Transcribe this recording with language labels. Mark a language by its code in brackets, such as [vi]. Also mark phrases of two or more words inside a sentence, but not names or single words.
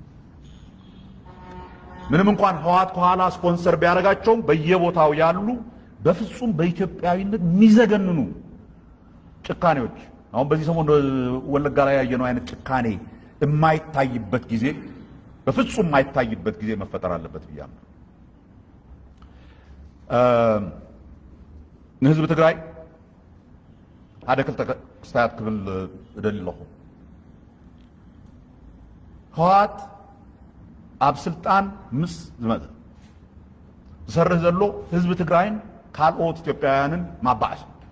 [am] ምንም እንኳን ህወሓት ከኋላ ስፖንሰር ቢያደርጋቸውም በየቦታው ያሉ በፍጹም በኢትዮጵያዊነት የሚዘገንኑ ጭካኔዎች አሁን በዚህ ሰሞን ወለጋ ላይ ያየነው አይነት ጭካኔ የማይታይበት ጊዜ በፍጹም የማይታይበት ጊዜ መፈጠር አለበት ብዬ አምናለሁ። [ti] ህዝብ ትግራይ ሓደ ክልተ ክስታት ክብል እደልለኹ ህወሓት ኣብ ስልጣን ምስ ዝመፀ ዝሰርሕ ዘሎ ህዝቢ ትግራይን ካልኦት ኢትዮጵያውያንን ማባዓስ